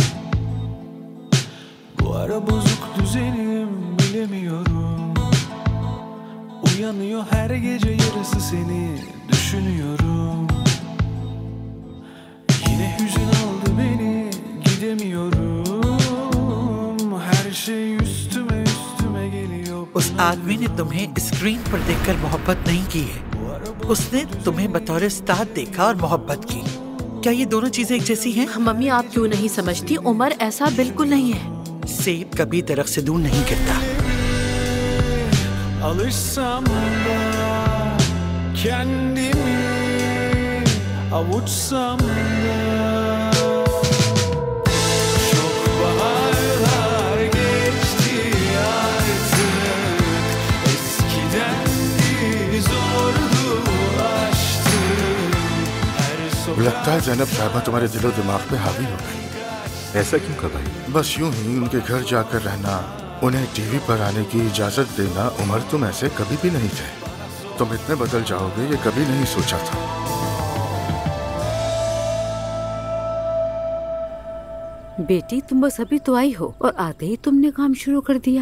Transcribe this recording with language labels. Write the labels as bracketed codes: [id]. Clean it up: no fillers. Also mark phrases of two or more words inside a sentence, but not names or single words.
[tr] Bu ara bozuk düzenim, bilemiyorum. Uyanıyor her gece yarısı seni düşünüyorum. Yine hüzün aldı beni, gidemiyorum. Her şey üstüme üstüme geliyor. [hi] उस आदमी ने तुम्हें स्क्रीन पर देखकर मोहब्बत नहीं की है, उसने तुम्हें बतौर उस्ताद देखा और मोहब्बत की। क्या ये दोनों चीजें एक जैसी हैं? मम्मी आप क्यों नहीं समझती, उमर ऐसा बिल्कुल नहीं है। सेब कभी दरख्त से दूर नहीं गिरता। [tr] Alışsam da kendimi avuçsam da çok baharlar geçti artık, eskiden zordu aşktı her sokak. [hi] लगता है ज़ैनब साहबा तुम्हारे दिलो दिमाग पे हावी हो गई। ऐसा क्यों कर भाई? बस यूं ही उनके घर जाकर रहना, उन्हें टीवी पर आने की इजाजत देना। उमर तुम ऐसे कभी भी नहीं थे, तुम इतने बदल जाओगे ये कभी नहीं सोचा था। बेटी तुम बस अभी तो आई हो और आते ही तुमने काम शुरू कर दिया।